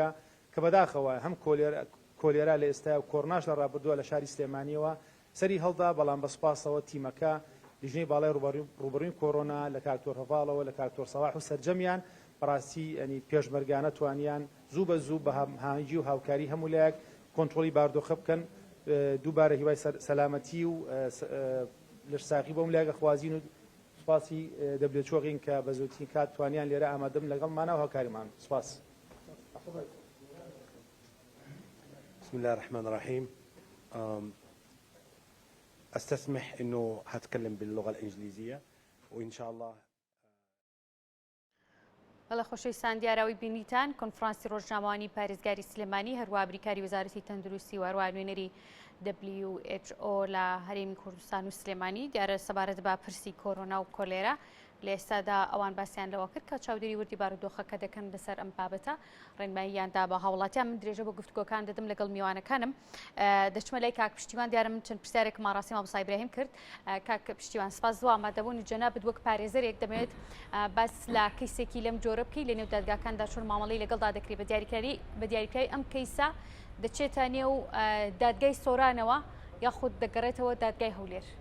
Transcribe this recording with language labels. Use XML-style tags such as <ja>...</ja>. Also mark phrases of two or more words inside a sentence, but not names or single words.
<ckb>کە بەداخەوە هەم کۆلێرا لە ئێستا و کۆڕناش لە ڕابردووە لە شاری سلێمانیەوە سەری هەڵدا بەڵام بەسپاسەوە تیمەکە لیژنەی باڵای ڕوبەڕووی کۆڕۆنا لە کاکتۆر هەڤاڵەوە لە کاکتۆر سەواح و سەرجەمیان بەڕاستی ئەنی پێشمەرگانە توانیان زوو بە زوو بە هاوینجی و هاوکاری هەموو لایەک کۆنتترۆلی باردۆخە بکەن دووبارە هیوای سەلامەتی و لەشساقی بۆم لایەکە خوازین و سپاسی دەبلێت چۆغین کە بە زووترین کات توانیان لێرە ئامادەم لەگەڵمانە و هاوکاریمان سپاس.</ckb> <ar>بسم الله الرحمن الرحيم. استسمح انه هتكلم باللغه الانجليزيه وان شاء الله.</ar> <ckb>بەڵە خۆشەویستان دیاراوی بینیتان کۆنفرانسی ڕۆژنامەوانی پارێزگاری سلێمانی هەروە بریکاری وەزارەتی تەندروستی و هەروە نوێنەری WHO لە هەرێمی کوردستان و سلێمانی دیارە سەبارەت بە پرسی کۆرۆنا و کۆلێرا لە ئێستادا ئەوان باسییان لەوە کرد کە چاودێری وردی بارودۆخەکە دەکەن لەسەر ئەم بابەتە ڕێنماییاندا بە هاوڵاتیان من درێژە بۆ گفتگۆکان دەدەم لەگەڵ میوانەکانم دەچمە لای کاک پشتیوان دیارە من چەند پرسیارێکم ماڕاستی مامۆستا ئیبراهیم کرد کاک پشتیوان سپاس زۆر ئامادەبوون جەنابەت وەک پارێزەرێک دەمەوێت باس لە کەیسێکی لەم جۆرە بکەی لە نێو دادگاکاندا چۆن مامەڵەی لەگەڵدا دەکرێت بە دیاریکاری ئەم کەیسە دەچێتە نێو دادگای سۆرانەوە یاخود دەگەڕێتەوە دادگای هەولێر.</ckb>